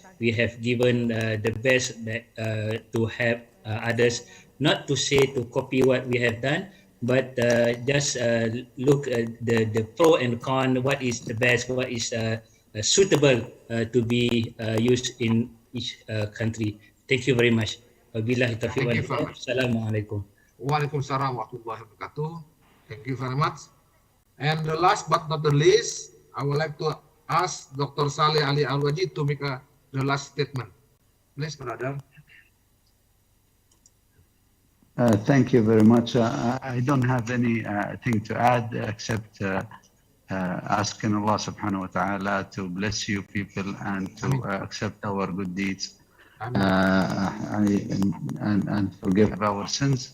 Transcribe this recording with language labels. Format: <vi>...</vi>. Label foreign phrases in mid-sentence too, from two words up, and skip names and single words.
<en>We have given the best that, to help others, not to say to copy what we have done, but just look at the pro and con, what is the best, what is suitable to be used in each country. Thank you very much.</en> <ar>وبالله التوفيق والهداية. السلام عليكم. وعليكم السلام ورحمة الله وبركاته.</ar> <en>Thank you very much. And the last but not the least, I would like to ask Dr. Saleh Ali Al-Waji to make a the last statement. Please, brother. Thank you very much. I don't have any thing to add except asking</en> <ar>الله سبحانه وتعالى</ar> <en>to bless you people and to accept our good deeds and forgive our sins.</en>